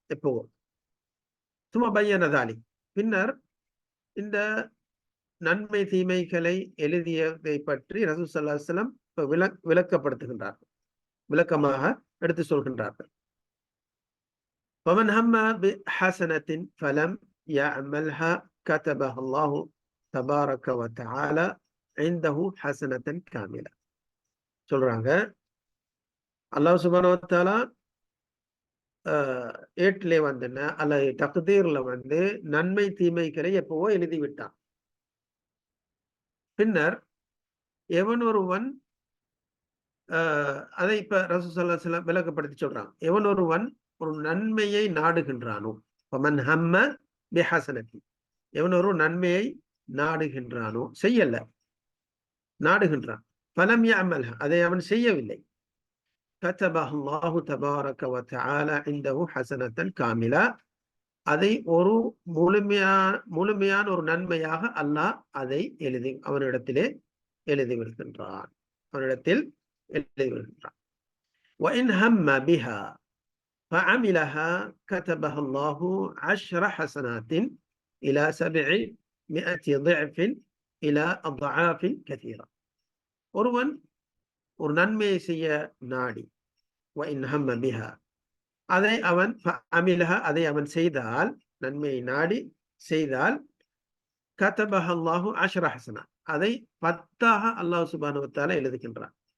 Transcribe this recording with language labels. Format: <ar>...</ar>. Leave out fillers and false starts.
<ta>எப்போ சும்மா பையனதாலி, பின்னர் இந்த நன்மை தீமைகளை எழுதியதை பற்றி ரசூல் ஸல்லல்லாஹு அலைஹி வஸல்லம் விளக்கப்படுத்துகின்றார்கள், விளக்கமாக எடுத்து சொல்கின்றார்கள்.</ta> <ar>فمن هم بحسنة فلم يعملها كتبها الله تبارك وتعالى عنده حسنة كاملة.</ar> <ta>சொல்றாங்க, அல்லாஹ் சுப்ஹானஹு வ தஆலா ஏட்டிலே வந்தென்ன அல்லது தக்தீர்ல நன்மை தீமைகளை எப்பவோ எழுதிவிட்டான். பின்னர் எவன் ஒருவன் அதை இப்ப ரசூல் ஸல்லல்லாஹு அலைஹி வஸல்லம் விளக்கப்படுத்தி சொல்றான், எவன் ஒருவன் ஒரு நன்மையை நாடுகின்றானோ,</ta> <ar>ஃபமன் ஹம்ம பிஹஸனத்தி,</ar> <ta>எவன் ஒரு நன்மையை நாடுகின்றானோ, செய்யல, நாடுகின்றான்,</ta> <ar>ஃபலம் யஅமல்ஹா,</ar> <ta>அதை அவன் செய்யவில்லை,</ta> <ar>கதபஹு அல்லாஹு தபாரக வ தஆலா இன்தஹு ஹஸனத்தன் காமிலா.</ar> <ta>அதை ஒரு முழுமையான ஒரு நன்மையாக அல்லாஹ் அதை அவனிடத்திலே எழுதி விடுகின்றான். அவனிடத்தில் எழுதி விடுகின்றான்.</ta> <ar>وإن هم بها فعملها كتبها الله 10 حسنات إلى 700 ضعف إلى أضعاف كثيرة.</ar> <ta>ஒருவன் ஒரு நன்மையை செய்ய நாடி</ta> <ar>وإن هم بها</ar> <ta>அதை அவன் அதை அவன் செய்தால், நன்மையை நாடி செய்தால்,</ta> <ar>கதபஹ அல்லாஹு 10 ஹஸனா,</ar> <ta>அதை 10ஆக அல்லாஹ் சுப்ஹானஹு வ தஆலா எழுதுகின்றான்.</ta>